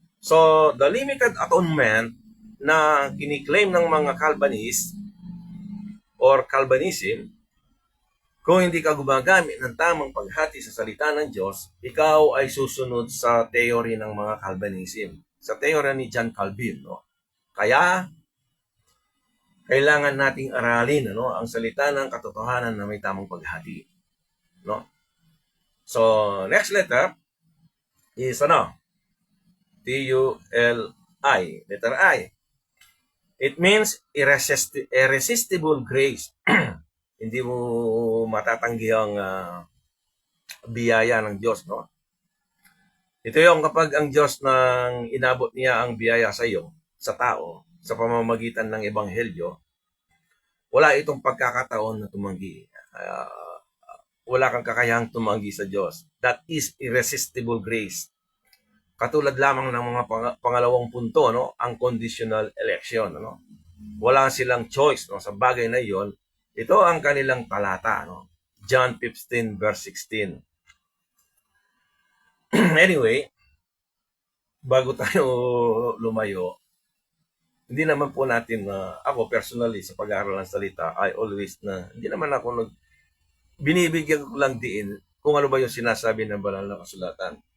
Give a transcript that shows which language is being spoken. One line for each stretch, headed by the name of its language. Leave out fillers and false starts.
Filipino: So the limited atonement na kiniklaim ng mga Calvinist or Calvinism, kung hindi ka gumagamit ng tamang paghati sa salita ng Diyos, ikaw ay susunod sa theory ng mga Calvinism, sa theory ni John Calvin, no? Kaya kailangan nating aralin, ano, ang salita ng katotohanan na may tamang paghati, no?
English: So next letter is T-U-L-I, letter I. It means irresistible grace.
Filipino: Hindi mo matatanggi ang biyaya ng Diyos, no? Ito yung kapag ang Diyos nang inabot niya ang biyaya sa iyo, sa tao, sa pamamagitan ng ebanghelyo, wala itong pagkakataon na tumanggi. Wala kang kakayahang tumanggi sa Diyos.
English: That is irresistible grace.
Filipino: Katulad lamang ng mga pangalawang punto, no, ang conditional election, no? Wala silang choice, no, sa bagay na iyon. Ito ang kanilang talata, no?
English: John 15 verse 16.
Filipino: Anyway, bago tayo lumayo, hindi naman po natin ako personally sa pag-aaral ng salita, hindi naman ako binibigyan ko lang diin kung ano ba yung sinasabi ng banal na kasulatan.